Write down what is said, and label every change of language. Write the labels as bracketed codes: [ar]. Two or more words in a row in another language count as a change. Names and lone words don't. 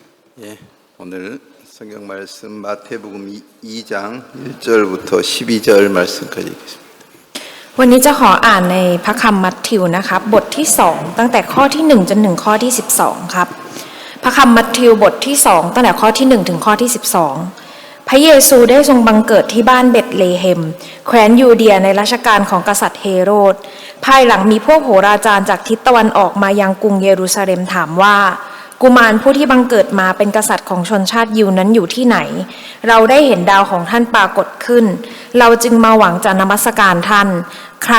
[ko] 예, 오늘 성경 말씀 마태복음 2장 1절부터 12절 말씀까지 읽겠습니다. [th] วันนี้จะขออ่านในพระคัมภ์มัทธิวนะครับบทที่2ตั้งแต่ข้อที่1จนถึงข้อที่12ครับพระคัมภ์มัทธิ วบทที่2ตั้งแต่ข้อที่1ถึงข้อที่12พระเยซูได้ทรงบังเกิดที่บ้านเบธเลเฮมแคว้นยูเดียในรัชกาลของกษัตริย์เฮโรดภายหลังมีพวกโหราจารย์จากทิศตะวันออกมายังกรุงเยรูซาเล็มถามว่ากุมารผู้ที่บังเกิดมาเป็นกษัตริย์ของชนชาติยิวนั้นอยู่ที่ไหนเราได้เห็นดาวของท่านปรากฏขึ้นเราจึงมาหวังจะนมัสการท่านครั้น